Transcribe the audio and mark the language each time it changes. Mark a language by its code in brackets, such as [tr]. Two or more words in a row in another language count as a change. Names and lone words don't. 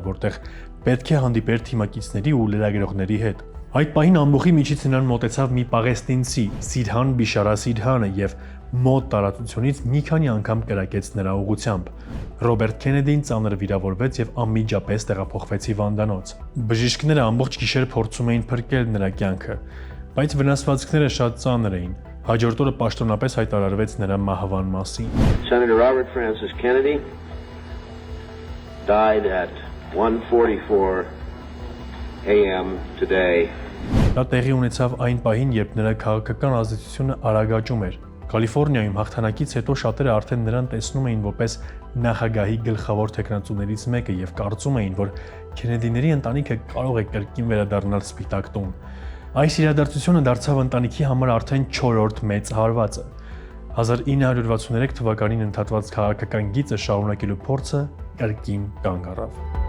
[hy] որտեղ պետք է հանդիպեր թիմակիցների ու լրագրողների հետ։ Այդ պահին ամբողջի միջից նրան մոտեցավ մի պաղեստինցի, Սիրհան Բիշարա Սիրհանը եւ մոտ տարածությունից մի քանի անգամ կրակեց նրա ուղղությամբ։ Ռոբերտ Քենեդին ծանր վիրավորվեց եւ անմիջապես տեղափոխվեց հիվանդանոց։ Բժիշկները ամբողջ գիշեր փորձում էին փրկել նրա կյանքը, բայց վնասվածքները շատ ծանր էին։ Հաջորդ օրը պաշտոնապես հայտարարվեց նրա մահվան մասին։ [en] Senator Robert Francis Kennedy died at 1:44 a.m. today. [hy] Դա տեղի ունեցավ այն պահին, երբ նրա քաղաքական ազդեցությունը արագ աճում էր։ Կալիֆոռնիայում հաղթանակից հետո շատերը արդեն նրան տեսնում էին որպես նախագահի գլխավոր թեկնածուներից մեկը եւ կարծում էին, որ Քենեդիների ընտանիքը կարող է կրկին վերադառնալ Սպիտակ տուն։ Այս իրադարձությունը դարձավ ընտանիքի համար արդեն 4-րդ մեծ հարվածը։ 1963 թվականին ընդհատված քաղաքական գիծը շարունակելու փորձը կրկին կանգ առավ։